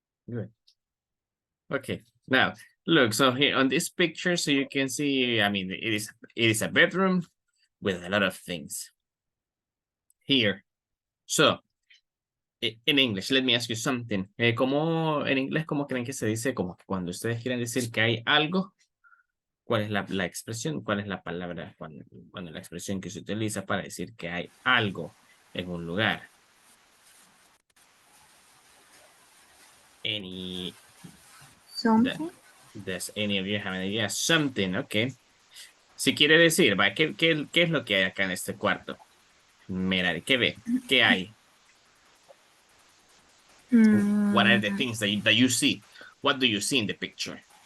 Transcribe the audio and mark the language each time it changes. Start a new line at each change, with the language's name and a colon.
English: Good. Okay. Now, look. So here on this picture, so you can see. I mean, it is a bedroom with a lot of things here. So, in English, let me ask you something.
Spanish: ¿Cómo en inglés, cómo creen que se dice? Como que cuando ustedes quieren decir que hay algo, ¿cuál es la expresión? ¿Cuál es la palabra? Cuando la expresión que se utiliza para decir que hay algo en un lugar.
English: Something. Does any of you have an idea?
Spanish: Something, ok. Si quiere decir, ¿va? ¿Qué es lo que hay acá en este cuarto? Mira, ¿qué ve? ¿Qué hay?
English: What are the things that you see? What do you see in the picture?